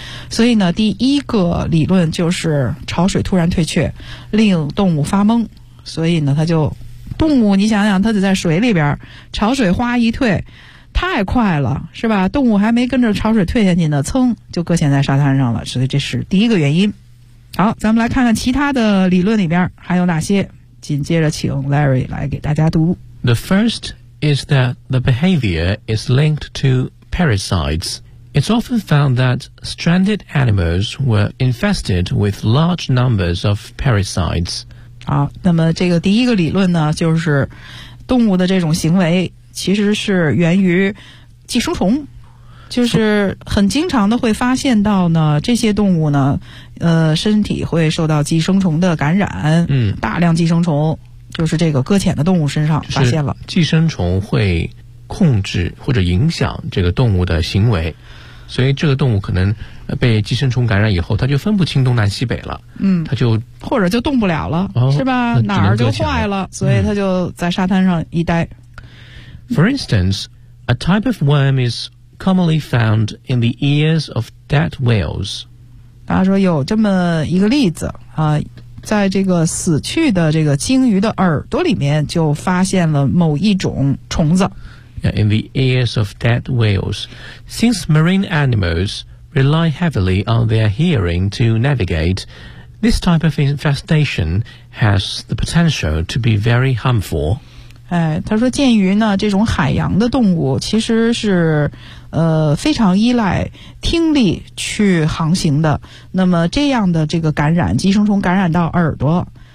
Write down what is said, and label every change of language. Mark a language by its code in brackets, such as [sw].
[zh] 所以呢第一个理论就是潮水突然退却令动物发懵，所以呢它就动物，你想想它得在水里边，潮水哗一退太快了是吧，动物还没跟着潮水退下去呢蹭就搁浅在沙滩上了，所以这是第一个原因。好，咱们来看看其他的理论里边还有哪些，紧接着请 Larry 来给大家读。 [en] The first is that the behavior is linked to parasites. It's often found that stranded animals were infested with large numbers of parasites. [zh] 好，那么这个第一个理论呢就是动物的这种行为其实是源于寄生虫，就是很经常的会发现到呢这些动物呢身体会受到寄生虫的感染，大量寄生虫就是这个搁浅的动物身上发现了，就是，寄生虫会控制或者影响这个动物的行为，所以这个动物可能被寄生虫感染以后它就分不清东南西北了，它就或者就动不了了，哦，是吧，哪儿就坏了，所以它就在沙滩上一待。 [en] For instance, a type of worm is commonly found in the ears of dead whales. [zh] 大家说有这么一个例子啊，在这个死去的这个鲸鱼的耳朵里面就发现了某一种虫子。 [en] In the ears of dead whales. Since marine animals rely heavily on their hearing to navigate, this type of infestation has the potential to be very harmful. [zh] 哎，他说鉴于呢这种海洋的动物其实是非常依赖听力去航行的，那么这样的这个感染，寄生虫感染到耳朵